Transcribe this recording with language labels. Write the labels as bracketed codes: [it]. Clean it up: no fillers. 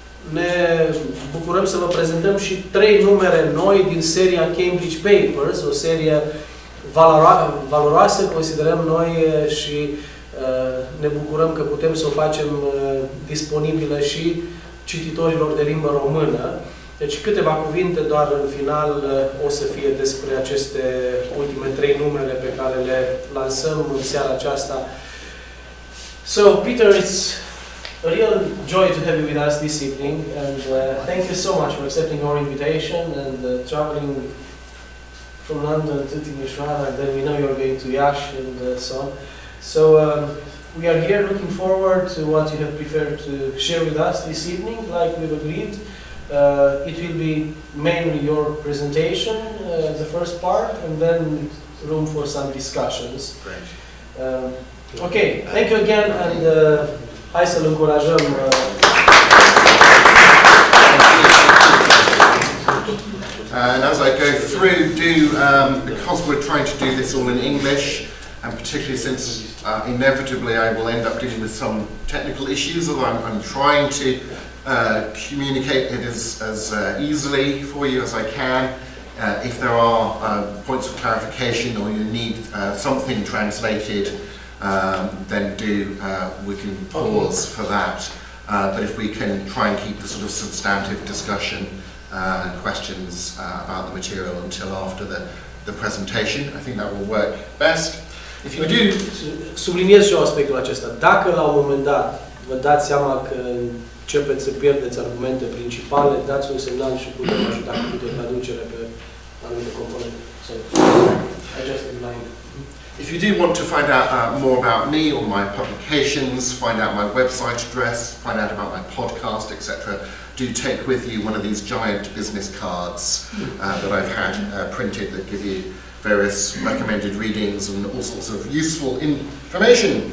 [ro] ne bucurăm să vă prezentăm și 3 numere noi din seria Cambridge Papers, o serie valoroasă, considerăm noi, și ne bucurăm că putem să o facem disponibilă și cititorilor de limbă română. Deci câteva cuvinte doar în final o să fie despre aceste ultime 3 numere pe care le lansăm în seara aceasta. [en] So, Peter, it's a real joy to have you with us this evening, and thank you so much for accepting our invitation and traveling from London to Timișoara, and then we know you're going to Iași and so on. So, we are here looking forward to what you have prepared to share with us this evening, like we've agreed. It will be mainly your presentation, the first part, and then room for some discussions. Great. Okay, thank you again, and [ro] hai să-l încurajăm. [en] And as I go through, because we're trying to do this all in English, and particularly since inevitably I will end up dealing with some technical issues, although I'm trying to communicate it as easily for you as I can. If there are points of clarification or you need something translated, then we can pause for that. But if we can try and keep the sort of substantive discussion and questions about the material until after the presentation, I think that will work best. If you do... [ro] Subliniez și eu aspectul acesta. Dacă la un moment dat vă dați seama că începeți să pierdeți argumente principale, dați un semnal și putem ajuta cu de traducere pe anumite componente. [en] So, I just remind. If you do want to find out more about me or my publications, find out my website address, find out about my podcast, etc., do take with you one of these giant business cards that I've had printed that give you various recommended readings and all sorts of useful information.